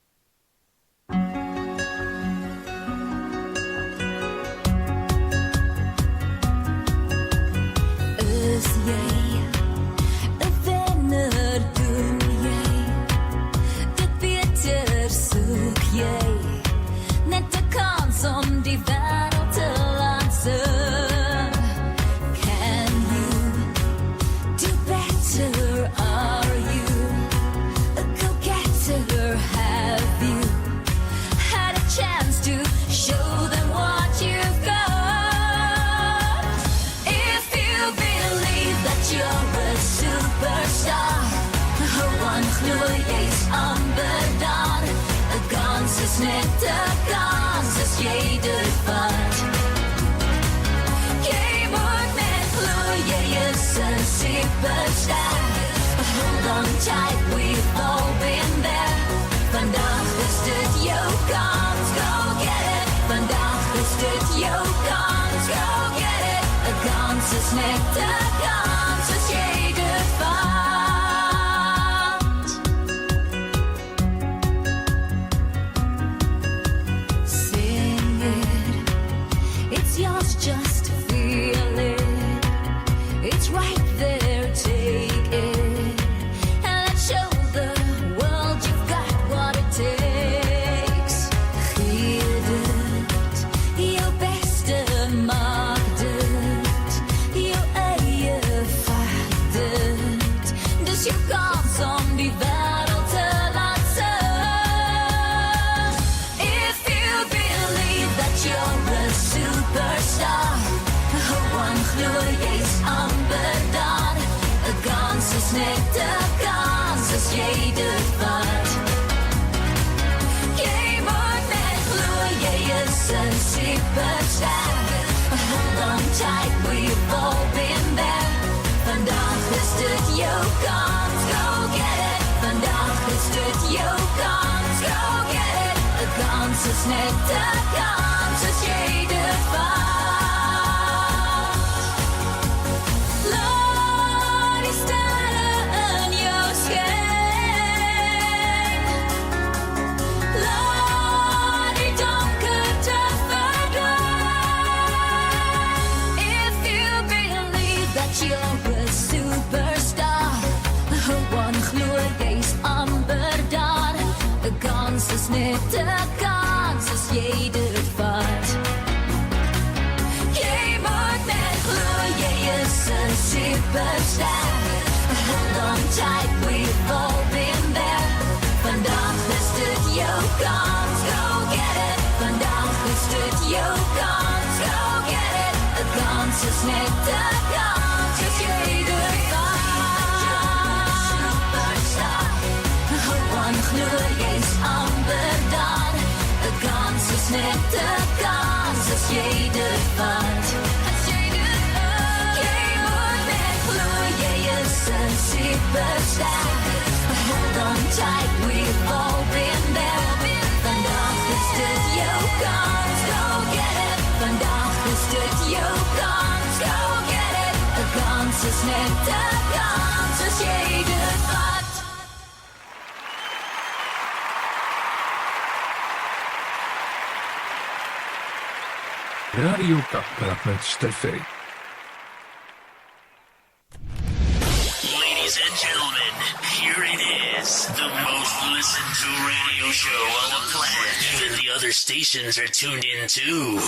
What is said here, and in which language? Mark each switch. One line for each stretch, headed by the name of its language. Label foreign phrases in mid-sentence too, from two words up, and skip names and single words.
Afrikaans: Is jy 'n wenner doen jy? Dit beter soek jy. Net 'n kans om die wêreld te laat sien.
English: Can you do better? Are you a go-getter? Have you had a chance to show them what you've got? If you believe that you're a superstar, one
Afrikaans: gloei jy's amper daar. 'n Kans is net 'n kans as jy dit vat. Jy moet net glo jy is 'n superstar.
English: Hold on tight, we've all been there.
Afrikaans: Vandag is dit jou kans,
English: go get it.
Afrikaans: Vandag is dit jou kans,
English: go get it.
Afrikaans: 'n Kans is net 'n kans as jy dit vat.
English: Sing it, it's yours, just feel it. It's right there, take it. And let's show the world you've got what it takes.
Afrikaans: Gee dit, jou beste maak dit. Jou eie vat dit. Dis jou kans om die wêreld te laat sien.
English: If you believe that you're a superstar, one
Afrikaans: gloei jy's amper daar. 'n Kans is net 'n kans as jy dit vat. Jy moet net glo jy is 'n superstar.
English: Hold on tight, we've all been there.
Afrikaans: Vandag is dit jou kans,
English: go get it.
Afrikaans: Vandag is dit jou kans,
English: go get it.
Afrikaans: 'n Kans is net 'n kans as jy dit vat. Laat die sterre in jou skyn. Laat die donkerte verdwyn.
English: If you believe that you're a superstar, one
Afrikaans: gloei jy's amper daar. 'n Kans is net 'n kans as jy dit vat. Jy moet net glo jy is 'n superstar.
English: Hold on tight, we've all been there.
Afrikaans: Vandag is dit jou kans,
English: go get it.
Afrikaans: Vandag is dit jou kans,
English: go get it.
Afrikaans: 'n Kans is net 'n kans as jy dit vat. Superstar. One gloei jy's amper daar. 'n Kans is net 'n kans as jy dit vat. As jy dit vat. Jy moet net glo jy is 'n superstar.
English: Hold on tight, we've all been there.
Afrikaans: Vandag is dit jou kans,
English: go get it.
Afrikaans: Vandag is dit jou kans,
English: go get it.
Afrikaans: 'n Kans is net 'n kans as jy dit vat. Radio Kapperat met Steffi.
English: Ladies and gentlemen, here it is, the most listened to radio show on the planet. Even the other stations are tuned in too.